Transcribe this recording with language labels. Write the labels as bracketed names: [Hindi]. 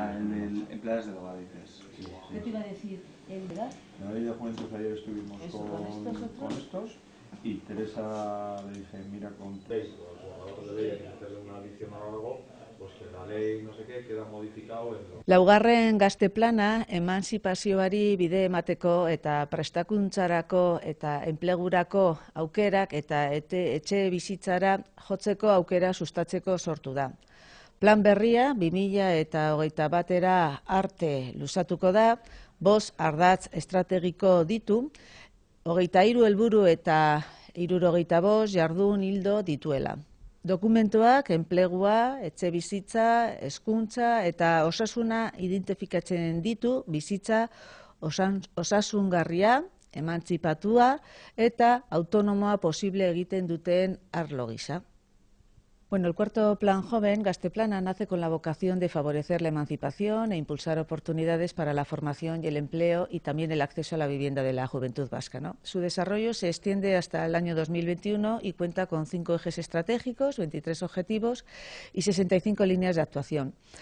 [Spanish] El del empleados de hogar, dices. Sí. ¿Qué te iba a decir? ¿El de edad? En la ley de juventud ayer estuvimos con estos y Teresa le dije, mira, con los de ley hay que meterle una adición o algo, pues que la ley no sé qué queda modificado en lo... [Basque] Laugarren gazte plana emantzipazioari bide emateko eta prestakuntzarako eta enplegurako aukerak eta etxe bizitzara jotzeko aukera sustatzeko sortu da. Plan berria 2021 arte luzatuko da, 5 ardatz estrategiko ditu, 23 helburu eta 75 jardun ildo dituela. Dokumentuak enplegua, etxe bizitza, hezkuntza eta osasuna identifikatzen ditu bizitza osasungarria, emantzipatua eta autonomoa posible egiten duten arlo gisa. [Spanish] Bueno, el cuarto Plan Joven, Gazteplana, nace con la vocación de favorecer la emancipación e impulsar oportunidades para la formación y el empleo y también el acceso a la vivienda de la juventud vasca, ¿no? Su desarrollo se extiende hasta el año 2021 y cuenta con 5 ejes estratégicos, 23 objetivos y 65 líneas de actuación.